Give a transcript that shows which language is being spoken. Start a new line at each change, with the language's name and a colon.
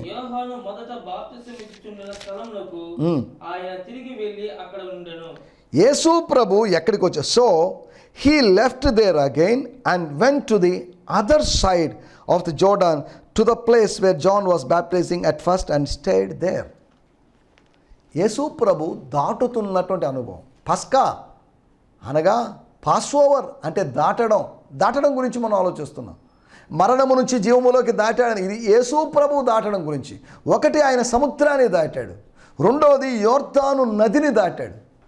Telugu: యోహాను మొదట బాప్తిసం ఇచ్చుచున్న స్థలమునకు ఆయన తిరిగి వెళ్ళి అక్కడ ఉండెను. యేసు ప్రభు ఎక్కడికి వచ్చారు?
English: So he left there again and went to the other side of the Jordan to the place where John was baptizing at first and stayed there.
Telugu: యేసు ప్రభు దాటుతున్నటువంటి అనుభవం. పస్కా అనగా పాస్ఓవర్ అంటే దాటడం గురించి మనం ఆలోచిస్తున్నాం. మరణము నుంచి జీవములోకి దాటాడని, ఇది యేసు ప్రభు దాటడం గురించి. ఒకటి, ఆయన సముద్రాన్ని దాటాడు. రెండవది, యోర్దాను నదిని దాటాడు.